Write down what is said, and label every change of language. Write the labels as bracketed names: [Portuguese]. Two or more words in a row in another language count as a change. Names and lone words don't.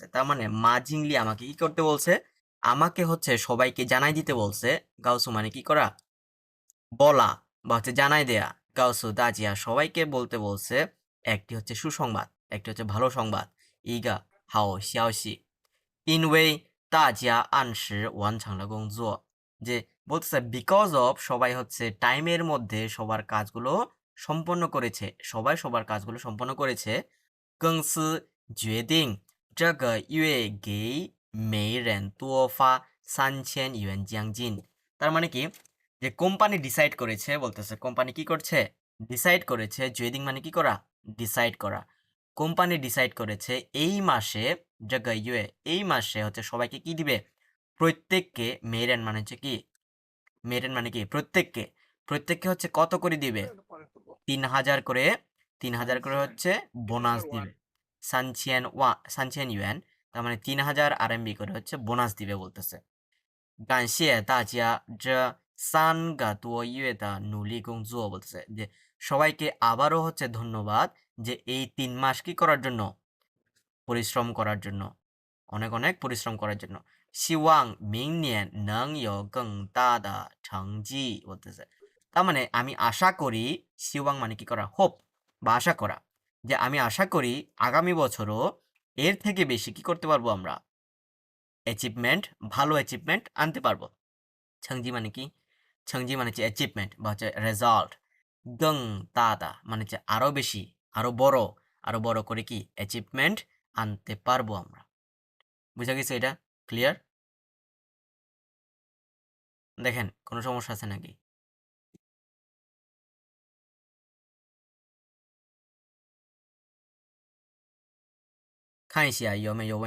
[Bangla] তার মানে মা জিংলি আমাকে কি করতে বলছে? আমাকে হচ্ছে সবাইকে জানাই দিতে বলছে। গাওসু মানে কি করা? বলা বা হচ্ছে জানাই দেয়া। [Chinese] 告诉大家 [Bangla] সবাইকে বলতে বলছে একটি হচ্ছে সুসংবাদ, একটি হচ্ছে ভালো সংবাদ। [Chinese] 一个好消息因为大家按时完成了工作 [Bangla] যে বলতেছে [English] because of [Bangla] সবাই হচ্ছে টাইমের মধ্যে সবার কাজগুলো সম্পন্ন করেছে, সবাই সবার কাজগুলো সম্পন্ন করেছে। [Chinese] 公司决定这个月给每人多发3000元奖金 [Bangla] তার মানে কি যে কোম্পানি ডিসাইড করেছে, বলতেছে কোম্পানি কি করছে? ডিসাইড করেছে। জুয়েদিং মানে কি করা? ডিসাইড করা। কোম্পানি ডিসাইড করেছে এই মাসে জাগাইয়ে এই মাসে হচ্ছে সবাইকে কি দিবে? প্রত্যেককে মেরেন মানে হচ্ছে কি? মেরেন মানে কি? প্রত্যেককে। প্রত্যেককে হচ্ছে কত করে দিবে? 3000 করে 3000 করে হচ্ছে বোনাস দিবে। [Chinese] 三千元 [Bangla] তার মানে 3000 আরএমবি করে হচ্ছে বোনাস দিবে বলতেছে। [Chinese] 感谢大家这3个多月的努力工作 [Bangla] বলতেছে যে সবাইকে আবারও হচ্ছে ধন্যবাদ যে এই 3 মাস কি করার জন্য? পরিশ্রম করার জন্য, অনেক অনেক পরিশ্রম করার জন্য। [Chinese] 希望明年能有更大的成绩 বলতেছে। [Bangla] তার মানে আমি আশা করি, শিওয়াং মানে কি করা? হোপ বা আশা করা, যে আমি আশা করি আগামী বছরও এর থেকে বেশি কি করতে পারবো আমরা? অ্যাচিভমেন্ট, ভালো অ্যাচিভমেন্ট আনতে পারবো। 成绩 মানে কি? 成绩 মানে হচ্ছে অ্যাচিভমেন্ট বা হচ্ছে রেজাল্ট। 更大的 মানে হচ্ছে আরো বেশি, আরো বড় করে কি অ্যাচিভমেন্ট আনতে পারবো আমরা। বুঝা গেছে এটা? ক্লিয়ার? দেখেন কোনো সমস্যা আছে নাকি? [Chinese] 看一下有没有问